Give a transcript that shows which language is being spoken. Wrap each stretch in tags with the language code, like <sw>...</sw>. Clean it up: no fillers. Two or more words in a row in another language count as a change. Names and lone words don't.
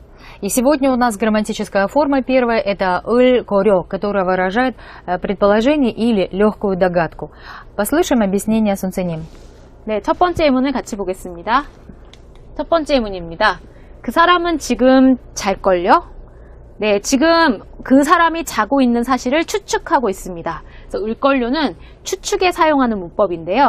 <ru>И сегодня у нас грамматическая форма первая – это 을-корё, которая выражает предположение или легкую догадку. Послушаем объяснение 선생님.</ru> <ko>네, 첫 번째 예문을 같이 보겠습니다. 첫 번째 예문입니다. 그 사람은 지금 잘걸요? 네, 지금 그 사람이 자고 있는 사실을 추측하고 있습니다. 그래서 을걸요는 추측에 사용하는 문법인데요.</ko>